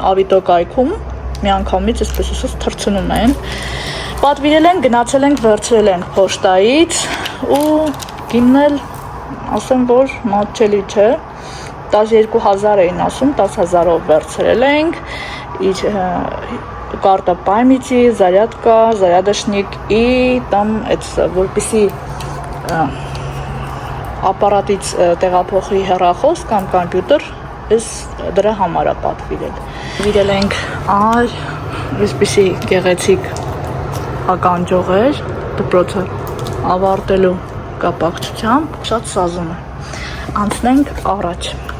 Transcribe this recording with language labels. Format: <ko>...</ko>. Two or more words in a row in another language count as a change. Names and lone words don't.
<hy>Ավիտո կայքում միանգամից այսպես ասած թռցնում են պատվիրել են գնացել ենք վերցրել ենք փոշտայից ու գիննել ասեմ որ մատչելի չէ 12000 էին ասում 10000-ով վերցրել ենք իր</hy> <ru>карта памяти зарядка зарядочник и там это</ru> <hy>որպեսի ապարատից տեղափոխի հեռախոս կամ կոմպյուտեր ես դրա համար է պատվիրել վիրել ենք այ այսպեսի գեղեցիկ ականջողեր դպրոցը ավարտելու կապակցությամբ շատ սազում է անցնենք առաջ</hy>